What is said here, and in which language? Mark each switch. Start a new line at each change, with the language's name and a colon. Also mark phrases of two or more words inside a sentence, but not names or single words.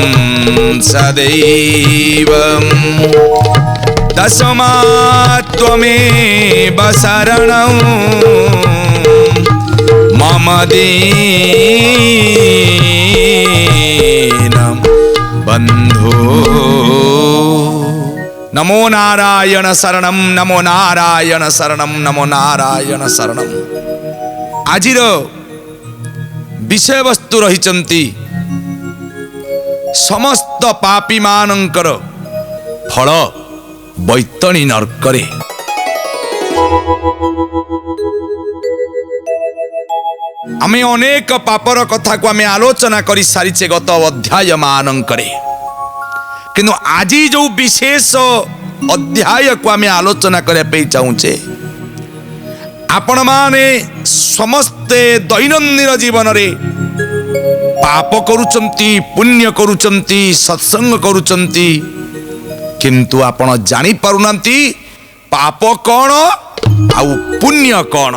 Sanskrit: सदैवं तस्मात् त्वमेव शरणं मम दीनं बन्धो। नमो नारायण शरणं नमो नारायण शरणं नमो नारायण शरणं।
Odia: ଆଜିର ବିଷୟ ବସ୍ତୁ ରହି ସମସ୍ତ ପାପୀ ମାନଙ୍କର ଫଳ ବୈତରଣୀ ନର୍କରେ। ଆମେ ଅନେକ ପାପର କଥା କୁ ଆମେ ଆଲୋଚନା କରି ସାରିଛେ ଗତ ଅଧ୍ୟାୟ ମାନଙ୍କରେ, କିନ୍ତୁ ଆଜି ଯେଉଁ ବିଶେଷ ଅଧ୍ୟାୟ କୁ ଆମେ ଆଲୋଚନା କରିବା ପାଇଁ ଚାହୁଁଛେ ଆପଣ ମାନେ ସମସ୍ତେ ଦୈନନ୍ଦିନ ଜୀବନ ରେ ପାପ କରୁଛନ୍ତି ପୁଣ୍ୟ କରୁଛନ୍ତି ସତ୍ସଙ୍ଗ କରୁଛନ୍ତି, କିନ୍ତୁ ଆପଣ ଜାଣି ପାରୁନାହାନ୍ତି ପାପ କଣ ଆଉ ପୁଣ୍ୟ କଣ।